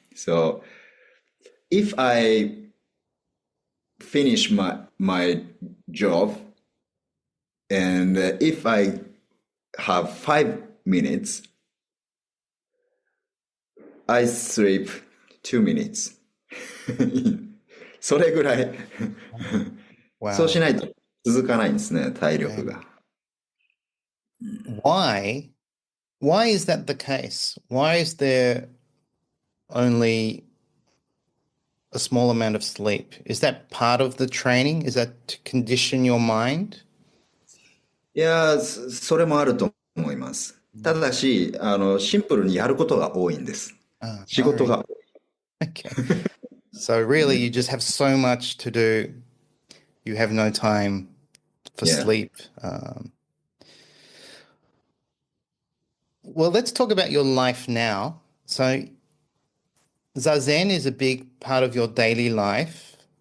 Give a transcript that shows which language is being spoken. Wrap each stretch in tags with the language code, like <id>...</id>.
<en>So if I finish my job, and if I have 5 minutes, I sleep 2 minutes.</en> <ja>それぐらい。</ja> <en>Wow.</en> <ja>そうしないと続かないんですね、体力が。</ja> <en>Why Why is that the case? Why is there only a small amount of sleep? Is that part of the training? Is that to condition your mind?</en> <ja>いやー、それもあると思います。ただし、シンプルにやることが多いんです。仕事が。</ja> <en>Okay. So really, you just have so much to do. You have no time for Yeah. sleep. Well, let's talk about your life now. So Zazen is a big part of your daily life,</en>